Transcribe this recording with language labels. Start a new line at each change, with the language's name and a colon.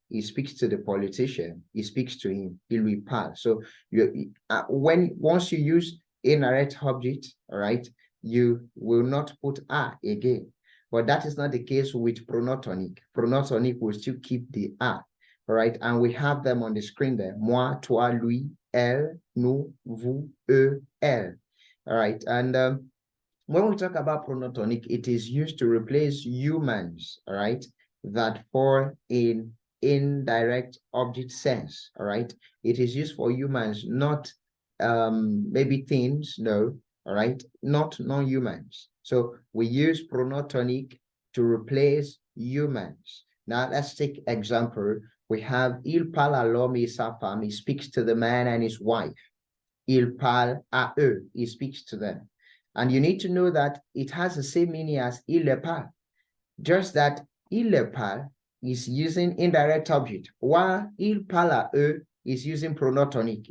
English: He speaks to the politician. He speaks to him.
French: Il lui parle.
English: So once you use indirect object, all right, you will not put a again. But that is not the case with pronoun tonique. Pronoun tonique will still keep the a, all right? And we have them on the screen there.
French: Moi, toi, lui, elle, nous, vous, eux, elle.
English: All right. And when we talk about pronoun tonique, it is used to replace humans, all right, that fall in indirect object sense, all right? It is used for humans, not maybe things, no, all right, not non-humans. So we use pronoun tonique to replace humans. Now let's take example. We have
French: il parle à l'homme et sa femme.
English: He speaks to the man and his wife.
French: Il parle à eux.
English: He speaks to them. And you need to know that it has the same meaning as
French: il le parle.
English: Just that
French: il le parle
English: is using indirect object, while
French: il parle à eux
English: is using pronoun tonique.